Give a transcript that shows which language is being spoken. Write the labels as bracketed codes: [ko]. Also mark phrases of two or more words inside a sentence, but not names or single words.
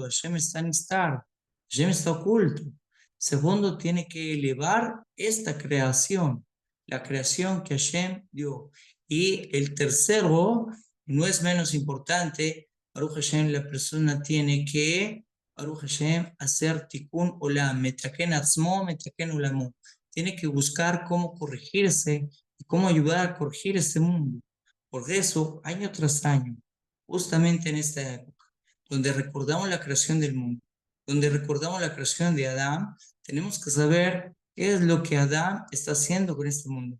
[es] Hashem está en estar, Hashem está oculto. Segundo, tiene que elevar esta creación, la creación que Hashem dio. Y el tercero, no es menos importante, [he] ברוך השם, [es] la persona tiene que, [he] ברוך השם, hacer תיקון עולם מתקן עצמו מתקן עולמו. [es] Tiene que buscar cómo corregirse y cómo ayudar a corregir este mundo. Por eso, año tras año, justamente en esta época, donde recordamos la creación del mundo, donde recordamos la creación de Adán, tenemos que saber qué es lo que Adán está haciendo con este mundo.